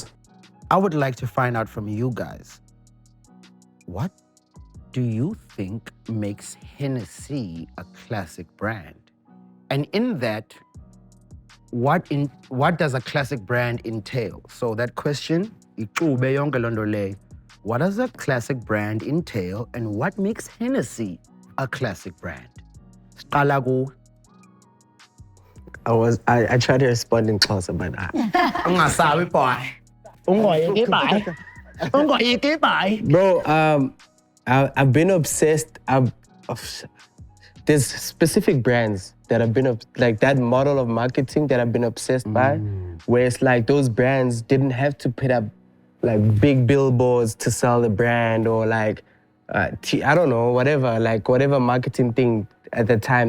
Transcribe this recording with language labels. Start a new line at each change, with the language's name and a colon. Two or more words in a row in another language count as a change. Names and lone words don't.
English: I would like to find out from you guys, what do you think makes Hennessy a classic brand? And in that, what does a classic brand entail? So that question,
Xhosa: ixube yonke loo nto leyo.
English: What does a classic brand entail, and what makes Hennessy a classic brand?
Xhosa: Siqala kuwe.
English: I tried to respond in Xhosa, but
Xhosa: Ungasabi boy. Ungoyiki bye. Ungoyiki bye.
English: bro, I've been obsessed. There's specific brands that I've been like that model of marketing that I've been obsessed by, where it's like those brands didn't have to put up like big billboards to sell the brand, or like I don't know, whatever marketing thing at the time